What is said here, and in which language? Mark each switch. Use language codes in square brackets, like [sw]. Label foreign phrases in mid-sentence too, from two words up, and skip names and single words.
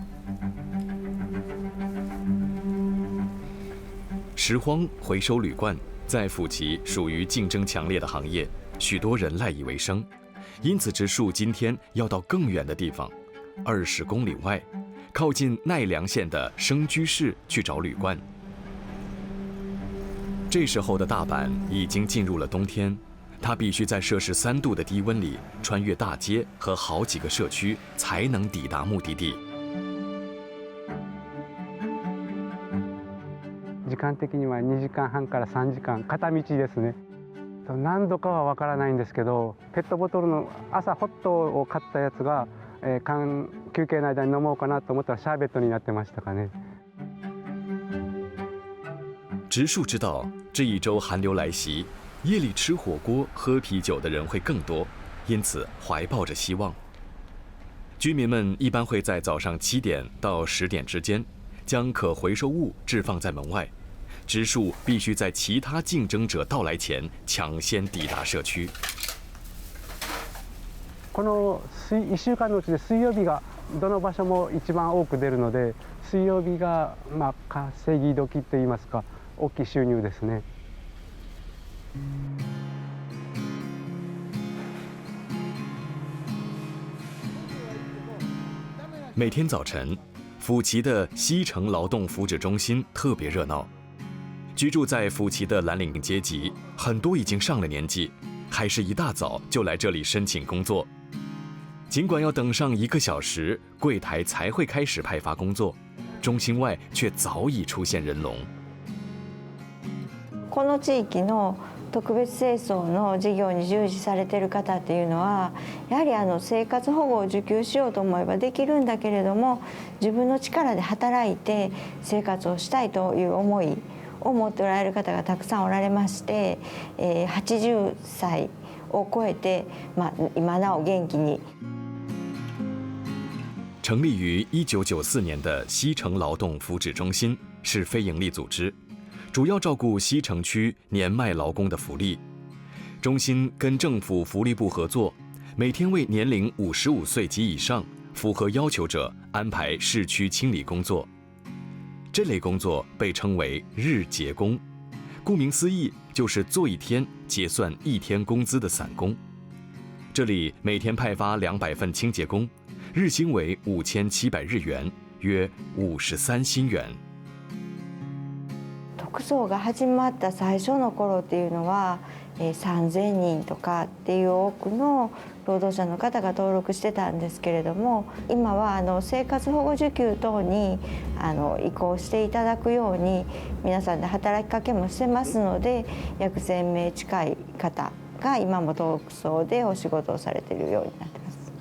[zh] 拾荒回收铝罐在府崎属于竞争强烈的行业，许多人赖以为生，因此植树今天要到更远的地方，20公里外，靠近奈良县的生居市去找铝罐。这时候的大阪已经进入了冬天，他必须在摄氏3度的低温里穿越大街和好几个社区，才能抵达目的地。 [ja] 時間的には2時間半から3時間片道ですね。何度かはわからないんですけど、ペットボトルの朝ホットを買ったやつが休憩の間に飲もうかなと思ったらシャーベットになってましたかね。 [zh] 植树知道这一周寒流来袭，夜里吃火锅、喝啤酒的人会更多，因此怀抱着希望。居民们一般会在早上7点到10点之间，将可回收物置放在门外。植树必须在其他竞争者到来前抢先抵达社区。 [ja] この1週間のうちで水曜日がどの場所も一番多く出るので、水曜日が稼ぎ時といいますか、大きい収入ですね。 [zh] 每天早晨，府旗的西城劳动福祉中心特别热闹。居住在府旗的蓝领阶级，很多已经上了年纪，还是一大早就来这里申请工作。尽管要等上1个小时，柜台才会开始派发工作，中心外却早已出现人龙。 [ja] この地域の特別清掃の事業に従事されている方っていうのは、やはり生活保護を受給しようと思えばできるんだけれども、自分の力で働いて生活をしたいという思いを持っておられる方がたくさんおられまして、80歳を超えて、今なお元気に。 [zh] 成立于1994年的西城劳动福祉中心是非营利组织，主要照顾西城区年迈劳工的福利。中心跟政府福利部合作，每天为年龄55岁及以上、符合要求者安排市区清理工作。这类工作被称为日结工，顾名思义，就是做1天结算1天工资的散工。这里每天派发200份清洁工，日薪为5700日元，约53新元。 [ja] 特捜が始まった最初の頃っていうのは、3000人とかっていう多くの労働者の方が登録してたんですけれども、今は生活保護受給等に移行していただくように皆さんで働きかけもしてますので、約1000名近い方が今も特捜でお仕事をされているようになってます。